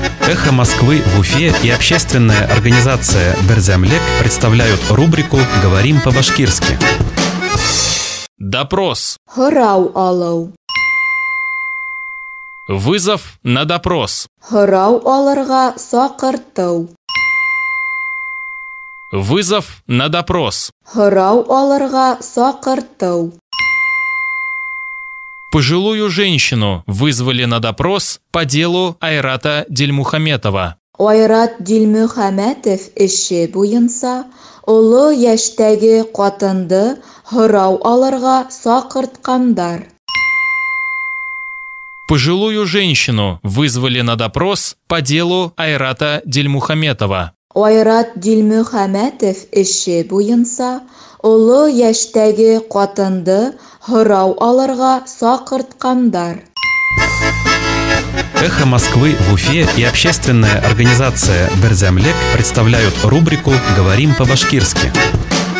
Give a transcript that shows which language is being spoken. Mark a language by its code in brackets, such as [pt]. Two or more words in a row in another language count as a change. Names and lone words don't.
[ru] «Эхо Москвы» в Уфе и общественная организация «Берзямлек» представляют рубрику «Говорим по-башкирски». Допрос. [ba] Һорау алу. [ru] Вызов на допрос. [ba] Һорау алырга сакырту. [ru] Вызов на допрос. [ba] Һорау алырга сакырту. [ru] Пожилую женщину вызвали на допрос по делу Айрата Дильмухаметова. [ba] Айрат Дилмөхәмәтов эше буенча олы яшьтәге катынды һорау алырга сакырткандар. [ru] Пожилую женщину вызвали на допрос по делу Айрата Дильмухаметова. [ba] Айрат Дилмөхәмәтов эше буенча олы яшьтәге катынды һорау алырга сакырткандар. [ru] «Эхо Москвы» в Уфе и общественная организация «Берзямлек» представляют рубрику «Говорим по-башкирски».